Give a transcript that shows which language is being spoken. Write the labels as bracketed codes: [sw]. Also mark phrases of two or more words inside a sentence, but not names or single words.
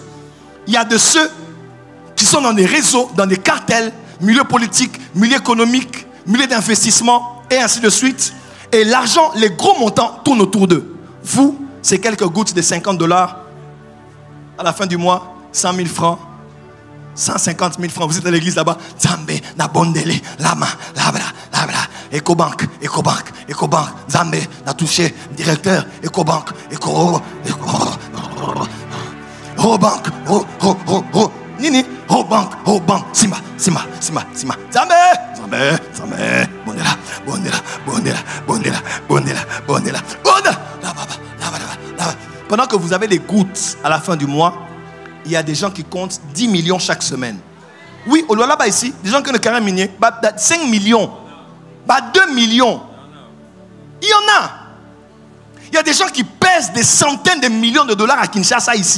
[fr] Il y a de ceux qui sont dans des réseaux, dans des cartels, milieu politique, milieu économique, milieu d'investissement, et ainsi de suite. Et l'argent, les gros montants tournent autour d'eux. Vous, c'est quelques gouttes de $50. À la fin du mois, 100 000 francs. 150 000 francs, vous êtes à l'église là-bas. Zambé, na bondele, lama, labra, labra, Ecobank, Zambé, na touché, directeur, Ecobank, Nini, Bank, Simba, Zambé, bondela. Pendant que vous avez des gouttes à la fin du mois, il y a des gens qui comptent 10 millions chaque semaine. Oui, au là-bas ici, des gens qui ont le carré minier, 5 millions, 2 millions. Il y en a. Il y a des gens qui pèsent des centaines de millions de dollars à Kinshasa ici.